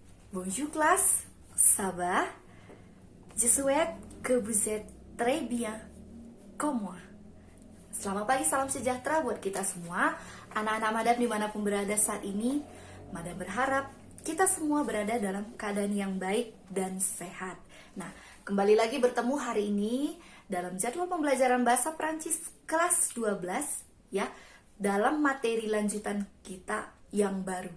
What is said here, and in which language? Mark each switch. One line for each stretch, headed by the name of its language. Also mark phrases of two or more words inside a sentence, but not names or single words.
French: Bonjour classe, ça va? Je souhaite que vous êtes très bien, comme moi.
Indonesian: Selamat pagi, salam sejahtera buat kita semua. Anak-anak Madam dimanapun berada saat ini, Madam berharap kita semua berada dalam keadaan yang baik dan sehat. Nah, kembali lagi bertemu hari ini dalam jadwal pembelajaran bahasa Prancis kelas 12 ya, dalam materi lanjutan kita yang baru.